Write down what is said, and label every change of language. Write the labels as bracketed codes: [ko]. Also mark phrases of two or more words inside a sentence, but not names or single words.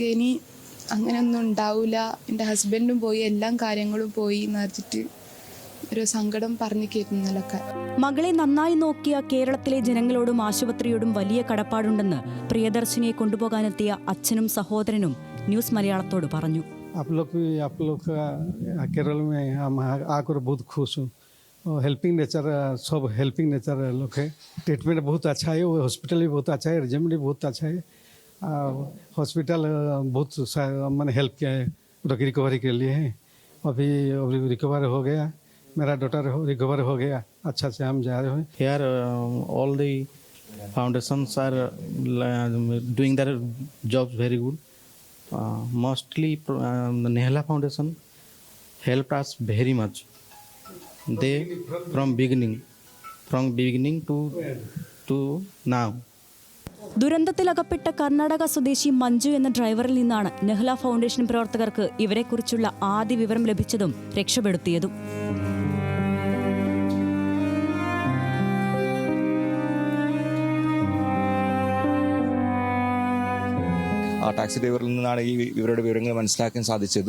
[ml] ഇനി അങ്ങനെയൊന്നും ഉണ്ടാവില്ല, എൻ്റെ ഹസ്ബൻഡും പോയി, എല്ലാ കാര്യങ്ങളും പോയി എന്ന് പറഞ്ഞിട്ട് ഒരു സങ്കടം പറഞ്ഞു കേൾക്കുന്നതിലൊക്കെ. മകളെ നന്നായി നോക്കിയ കേരളത്തിലെ ജനങ്ങളോടും ആശുപത്രിയോടും വലിയ കടപ്പാടുണ്ടെന്ന് പ്രിയദർശിനിയെ കൊണ്ടുപോകാനെത്തിയ അച്ഛനും സഹോദരനും ന്യൂസ് മലയാളത്തോട് പറഞ്ഞു. [hi] केरल में हम आकर बहुत खुश हूँ. [en] helping nature, [hi] सब [en] helping nature [hi] लोग है. ट्रीटमेंट बहुत अच्छा है, हॉस्पिटल भी बहुत अच्छा है, अरेंजमेंट भी बहुत अच्छा है. हॉस्पिटल बहुत मैंने हेल्प किया है रिकवरी के लिए. अभी रिकवर हो गया, मेरा डॉटर रिकवर हो गया, अच्छा से हम जा रहे हैं. [en] Here all the foundations are doing their jobs very good. Mostly the Nehla Foundation helped us very much. They from beginning to now. [ml] ദുരന്തത്തിലകപ്പെട്ട കർണാടക സ്വദേശി മഞ്ജു എന്ന ഡ്രൈവറിൽ നിന്നാണ് നെഹ്ല ഫൗണ്ടേഷൻ പ്രവർത്തകർക്ക് ഇവരെക്കുറിച്ചുള്ള ആദ്യ വിവരം ലഭിച്ചതും രക്ഷപ്പെടുത്തിയതും. ടാക്സി ഡ്രൈവറിൽ നിന്നാണ് ഇവരുടെ വിവരങ്ങൾ മനസ്സിലാക്കാൻ സാധിച്ചതും.